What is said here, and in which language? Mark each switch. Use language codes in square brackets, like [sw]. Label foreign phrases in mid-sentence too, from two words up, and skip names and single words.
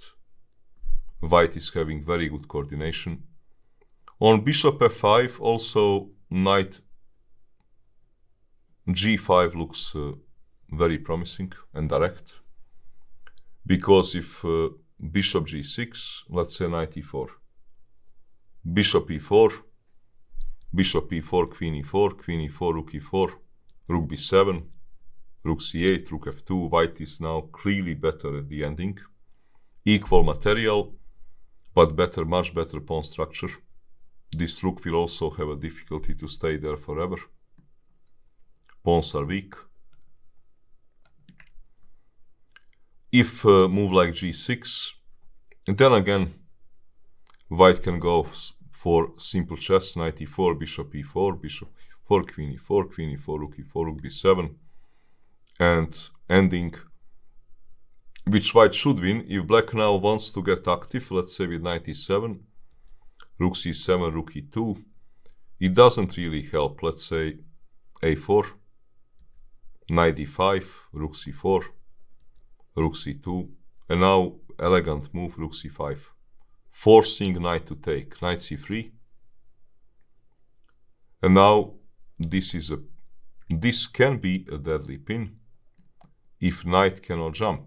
[en] White is having very good coordination. On bishop f5, also knight g5 looks very promising and direct. Because if bishop g6, let's say knight e4, bishop e4, bishop e4, queen e4, queen e4, rook e4, rook b7, rook c8, rook f2. White is now clearly better at the ending. Equal material, but better, much better pawn structure. This rook will also have a difficulty to stay there forever. Pawns are weak. If move like g6, then again, white can go for simple chess, knight e4, bishop e4, bishop e4, queen e4, queen e4, rook e4, rook b7, and ending, which white should win. If black now wants to get active, let's say with knight e7, rook c7, rook e2, it doesn't really help. Let's say a4, knight d5, rook c4, rook c2, and now elegant move, rook c5, forcing knight to take, knight c3, and now this can be a deadly pin if knight cannot jump.